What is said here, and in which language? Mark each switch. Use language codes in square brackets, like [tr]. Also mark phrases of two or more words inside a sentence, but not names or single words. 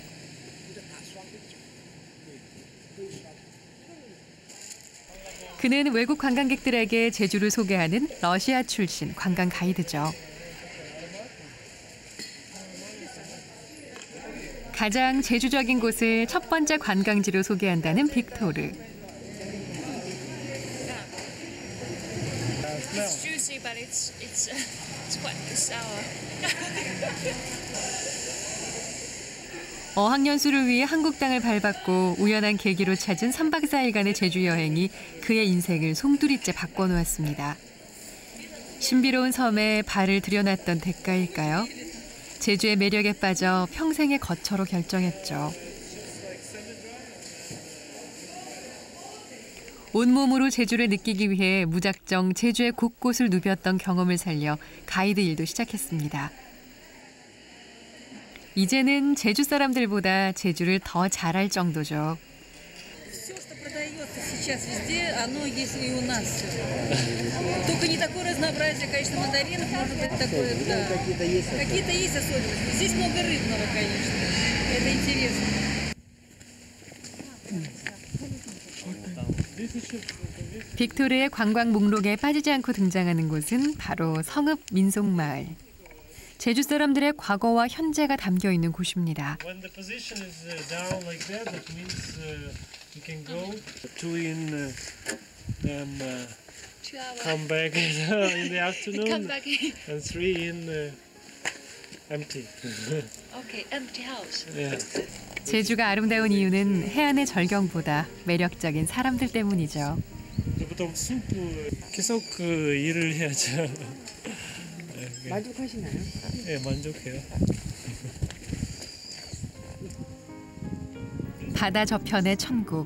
[ko] 그는 외국 관광객들에게 제주를 소개하는 러시아 출신 관광 가이드죠. 가장 제주적인 곳을 첫 번째 관광지로 소개한다는 빅토르. [en] It's juicy, but it's quite sour. [ko] 어학연수를 위해 한국 땅을 밟았고 우연한 계기로 찾은 3박 4일간의 제주 여행이 그의 인생을 송두리째 바꿔놓았습니다. 신비로운 섬에 발을 들여놨던 대가일까요? 제주의 매력에 빠져 평생의 거처로 결정했죠. 온몸으로 제주를 느끼기 위해 무작정 제주의 곳곳을 누볐던 경험을 살려 가이드 일도 시작했습니다. 이제는 제주 사람들보다 제주를 더 잘알 정도죠. [ru] Все, что продается сейчас везде, оно есть и у нас. Только не такое разнообразие, конечно, мандаринов, может быть, такое, да. Какие-то есть особенности. Здесь много рыбного, конечно. Это интересно. [ko] 빅토르의 관광 목록에 빠지지 않고 등장하는 곳은 바로 성읍 민속마을. 제주 사람들의 과거와 현재가 담겨 있는 곳입니다. [en] When the position is down like that, that means you can go. 2 in come back in the afternoon. Come back. And 3 in empty. Okay, empty house. Yeah. [ko] 제주가 아름다운 이유는 해안의 절경보다 매력적인 사람들 때문이죠. 보통 계속 일을 해야죠. 만족하시나요? 네, 만족해요. 바다 저편의 천국.